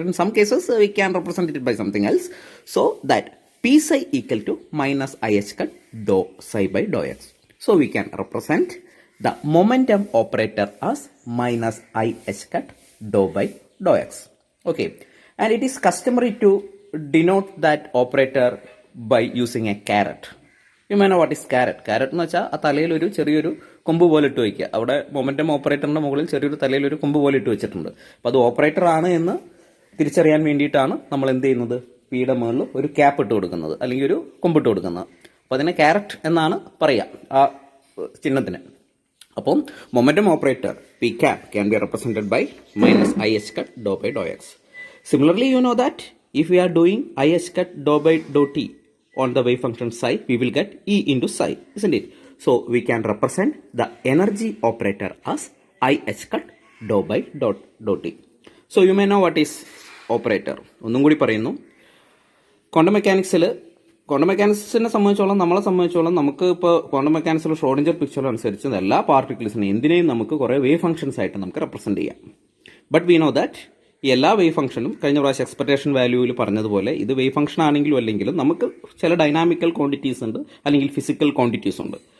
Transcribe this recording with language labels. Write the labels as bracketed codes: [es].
[en] In some cases we can represent it by something else. So that P psi equal to minus IH cut dou psi by dou x. So we can represent the momentum operator as minus IH cut dou by dou x. Okay, and it is customary to denote that operator by using a caret. You may know what is caret. [ml] Caret എന്ന് വെച്ചാൽ ആ തലയിൽ ഒരു ചെറിയൊരു കൊമ്പ് പോലെ ഇട്ട് വയ്ക്കുക. അവിടെ മൊമെന്റം ഓപ്പറേറ്ററിന്റെ മുകളിൽ ചെറിയൊരു തലയിൽ ഒരു കൊമ്പ് പോലെ ഇട്ട് വെച്ചിട്ടുണ്ട്. അപ്പോൾ അത് ഓപ്പറേറ്റർ ആണ് എന്ന് തിരിച്ചറിയാൻ വേണ്ടിയിട്ടാണ് നമ്മൾ എന്ത് ചെയ്യുന്നത്, പിയുടെ മുകളിൽ ഒരു ക്യാപ്പ് ഇട്ട് കൊടുക്കുന്നത് അല്ലെങ്കിൽ ഒരു കൊമ്പിട്ട് കൊടുക്കുന്നത്. അപ്പോൾ അതിനെ കാരറ്റ് എന്നാണ് പറയുക ആ ചിഹ്നത്തിന്. അപ്പം [en] Momentum operator P cap can be represented by minus IH cut dou by dou x. Similarly, you know that if we are doing IH cut dou by dou t on the wave function psi, we will get E into psi, isn't it? So we can represent the energy operator as IH cut dou by dou t. So you may know what is operator. [ml] ഒന്നും കൂടി പറയുന്നു, quantum മെക്കാനിക്സിനെ സംബന്ധിച്ചോളം നമ്മളെ സംബന്ധിച്ചോളം നമുക്ക് ഇപ്പോൾ quantum മെക്കാനിക്സിലെ Schrödinger picture അനുസരിച്ച് എല്ലാ പാർട്ടിക്കിൾസിനെയും എന്തിനേയും നമുക്ക് കുറേ വേവ് ഫംഗ്ഷൻസ് ആയിട്ട് നമുക്ക് റെപ്രസെന്റ് ചെയ്യാം. [en] but we know that [ml] ഈ എല്ലാ വേവ് ഫംഗ്ഷനും കഴിഞ്ഞ പ്രാവശ്യം എക്സ്പെക്ടേഷൻ വാല്യൂവിൽ പറഞ്ഞതുപോലെ ഇത് വേവ് ഫംഗ്ഷൻ ആണെങ്കിലും അല്ലെങ്കിലും നമുക്ക് ചില ഡൈനാമിക്കൽ ക്വാണ്ടിറ്റീസ് ഉണ്ട് അല്ലെങ്കിൽ ഫിസിക്കൽ ക്വാണ്ടിറ്റീസ് ഉണ്ട്.